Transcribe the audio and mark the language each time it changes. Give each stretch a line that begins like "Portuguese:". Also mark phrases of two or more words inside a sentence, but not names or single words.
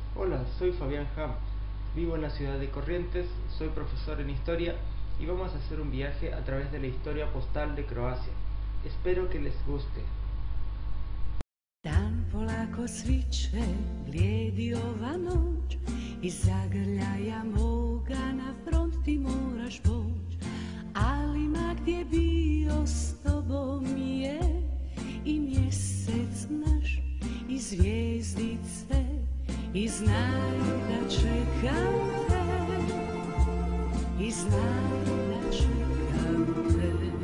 Spanish: Hola, soy Fabián Ham, vivo en la ciudad de Corrientes, soy profesor en historia y vamos a hacer un viaje a través de la historia postal de Croacia. Espero que les guste.
Croatian: Dan polako sviče, blijedi ova noć, iz zagrljaja moga na front ti moraš poć, ali ma gdje bio s tobom je i mjesec naš i zvijezdice i znaj da čekam te, i znaj da čekam te.